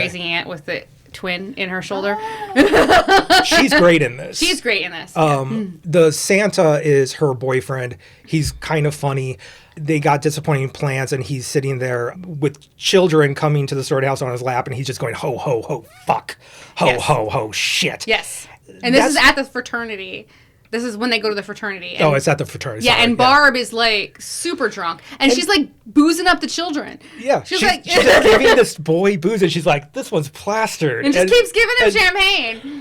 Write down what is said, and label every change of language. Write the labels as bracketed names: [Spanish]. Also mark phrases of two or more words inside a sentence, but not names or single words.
[English] crazy aunt with the twin in her shoulder. She's great in this. She's great in this. The Santa is her boyfriend. He's kind of funny. They got disappointing plans, and he's sitting there with children coming to the sorority house on his lap, and he's just going, ho, ho, ho, fuck. Ho, Yes. ho, ho, shit. Yes. And this is at the fraternity. This is when they go to the fraternity. And, it's at the fraternity. Yeah, and Barb is like super drunk. And she's like boozing up the children. Yeah. She's like giving this boy booze, and she's like, this one's plastered. And just keeps giving him champagne.